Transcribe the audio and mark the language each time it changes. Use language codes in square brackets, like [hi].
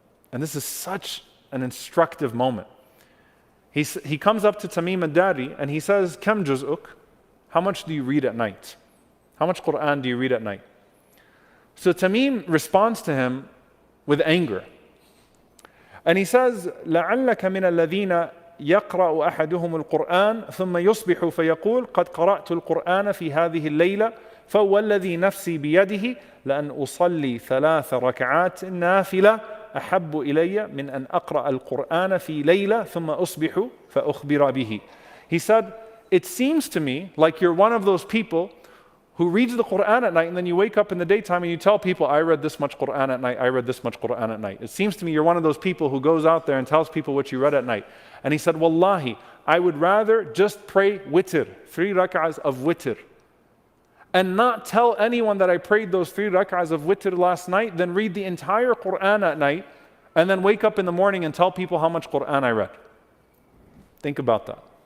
[en] And this is such an instructive moment. He comes up to Tamim al-Dari and he says, [ar] Kam juz'uk? [en] How much do you read at night? How much Quran do you read at night? So Tamim responds to him with anger. And he says, [ar] لَعَلَّكَ مِنَ الَّذِينَ يقرأ أحدهم القرآن ثم يصبح فيقول قد قرأت القرآن في هذه الليلة فوالذي نفسي بيده لأن أصلي 3 ركعات نافلة أحب إلي من أن أقرأ القرآن في ليلة ثم أصبح فأخبر به. [en] He said, it seems to me like you're one of those people who reads the Quran at night and then you wake up in the daytime and you tell people, I read this much Quran at night, I read this much Quran at night. It seems to me you're one of those people who goes out there and tells people what you read at night. And he said, Wallahi, I would rather just pray witr, 3 rak'ahs of witr, and not tell anyone that I prayed those 3 rak'ahs of witr last night than read the entire Quran at night and then wake up in the morning and tell people how much Quran I read. Think about that.